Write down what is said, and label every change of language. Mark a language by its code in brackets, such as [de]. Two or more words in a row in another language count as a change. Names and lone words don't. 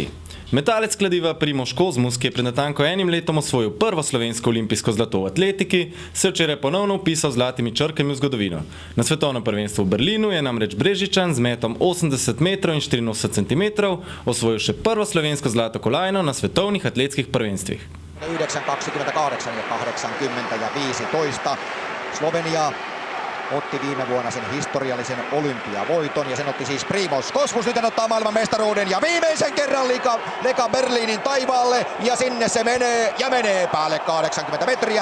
[sl] Metalec kladiva Primož Kozmus, ki je pred natanko enim letom osvojil prvo slovensko olimpijsko zlato v atletiki, se včeraj ponovno vpisal z zlatimi črkami v zgodovino. Na svetovnem prvenstvu v Berlinu je namreč Brežičan z metom 80 metrov in 84 centimetrov osvojil še prvo slovensko zlato kolajno na svetovnih atletskih prvenstvih. [fi] 9.28 ja 80 ja 15. Slovenia otti viime vuonna sen historiallisen olympiavoiton ja sen otti siis Primož Kozmus. Nyt hän ottaa maailman mestaruuden ja viimeisen kerran leka Berliinin taivaalle ja sinne se menee ja menee päälle 80 metriä.